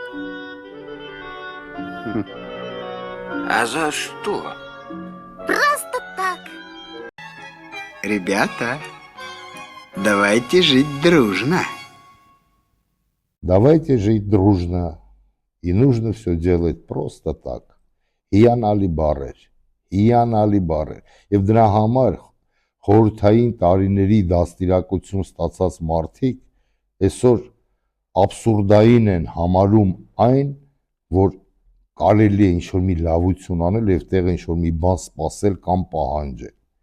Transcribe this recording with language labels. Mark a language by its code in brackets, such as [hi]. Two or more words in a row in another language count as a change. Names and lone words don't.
[ru] А за что? Просто так. Ребята, давайте жить дружно. Давайте жить дружно. И нужно все делать просто так. [hy] Հիանալի բառեր, հիանալի բառեր։ Եվ դրա համար խորհրդային տարիների դաստիարակություն ստացած մարդիկ այսօր աբսուրդային են համարում այն, որ կարելի է ինչ-որ մի լավություն անել և տեղ ինչ-որ մի բան սպասել կամ պահանջել։